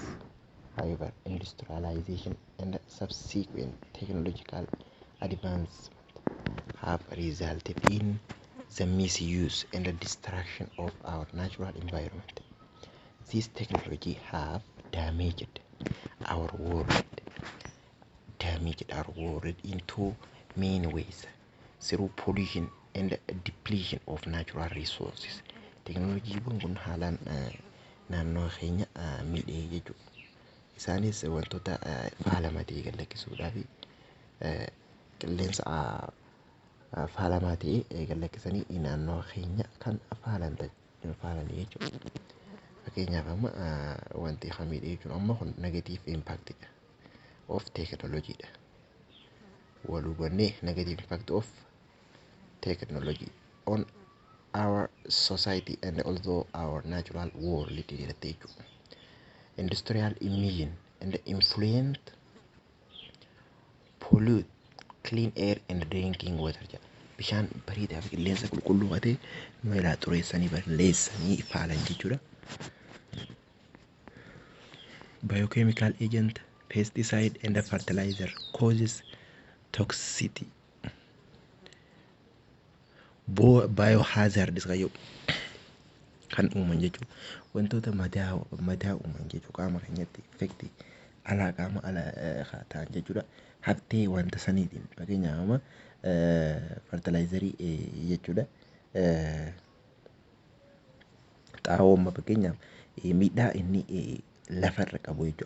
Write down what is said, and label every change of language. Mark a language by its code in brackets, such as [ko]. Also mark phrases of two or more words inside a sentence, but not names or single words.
[en] However, industrialization and subsequent technological advancement have resulted in the misuse and the destruction of our natural environment. This technology have damaged our world, in two main ways: through pollution and depletion of natural resources. [om] Technology kun haalaan naannoo keenya miidhee jechuudha. Isaanis wantoota faalamaa ta'e gallakkisuudhaa fi qilleensa faalamaa ta'e gallakkisanii naannoo keenya kan faalan jechuudha. Fakkeenyaaf amma wanti miidhee jechuun amma kun [en] negative impact of technology [om] dha. Wal hubannee [en] negative impact of technology on our society and also our natural world [om] jedhamte jechuudha. [en] Industrial emission and influent pollute clean air and drinking water jedha. [om] Bishaan bareedaa fi qilleensa qulqulluu ta'e nu irraa xureessanii balleessanii faalan jechuudha. [en] Biochemical agent, pesticide and fertilizer causes toxicity. [om] Biohazard kan uuman jechuudha. Wantoota madaa uuman jechuudha. Qaama keenyatti effektii alaa qaama alaa ta'an jechuudha. Haftee wanta saniitiin fakkeenyaaf amma fertilizerii jechuudha. Xaa'oo amma fakkeenyaaf miidhaa inni lafarra qabu jechuudha.